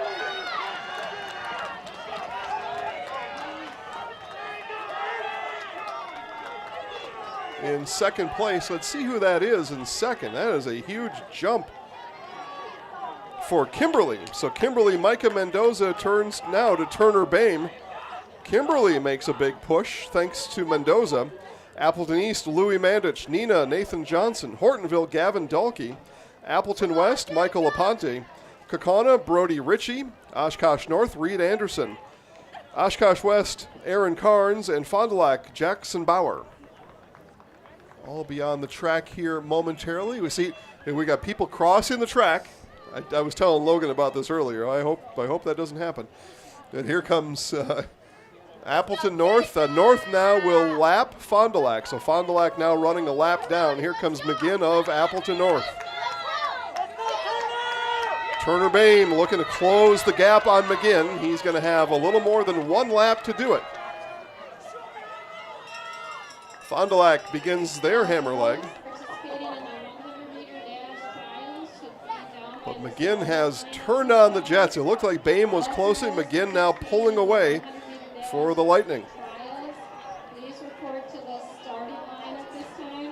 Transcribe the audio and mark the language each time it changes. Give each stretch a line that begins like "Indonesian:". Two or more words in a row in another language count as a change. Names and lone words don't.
English: In second place. Let's see who that is in second. That is a huge jump for Kimberly. So Kimberly, Micah Mendoza turns now to Turner Bame. Kimberly makes a big push thanks to Mendoza. Appleton East, Louis Mandich. Neenah, Nathan Johnson. Hortonville, Gavin Dalkey. Appleton West, Michael Aponte. Kaukauna, Brody Ritchie. Oshkosh North, Reed Anderson. Oshkosh West, Aaron Carnes. And Fond du Lac, Jackson Bauer. All beyond the track here momentarily. We got people crossing the track. I was telling Logan about this earlier. I hope that doesn't happen. And here comes Appleton North. North now will lap Fond du Lac. So Fond du Lac now running a lap down. Here comes McGinn of Appleton North. Turner Bame looking to close the gap on McGinn. He's going to have a little more than 1 lap to do it. Fond du Lac begins their hammer leg. But McGinn has turned on the Jets. It looked like Bame was closing. McGinn now pulling away for the Lightning. Please report to the starting line at this time.